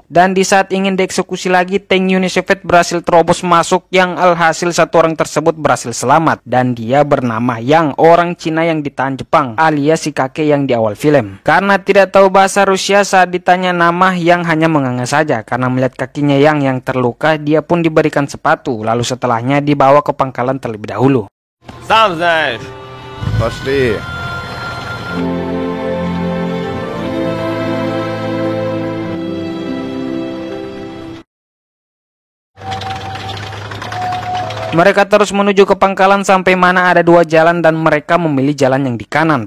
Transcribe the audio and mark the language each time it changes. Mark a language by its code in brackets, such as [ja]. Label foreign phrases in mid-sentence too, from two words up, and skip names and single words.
[id] Dan di saat ingin dieksekusi lagi, tank Uni Soviet berhasil terobos masuk yang alhasil satu orang tersebut berhasil selamat. Dan dia bernama Yang, orang Cina yang ditahan Jepang, alias si kakek yang di awal film. Karena tidak tahu bahasa Rusia, saat ditanya nama, Yang hanya menganga saja. Karena melihat kakinya yang terluka, dia pun diberikan sepatu. Lalu setelahnya dibawa ke pangkalan terlebih dahulu. [ru] Сам знаешь. Пошли. [id] Mereka terus menuju ke pangkalan sampai mana ada dua jalan dan mereka memilih jalan yang di kanan.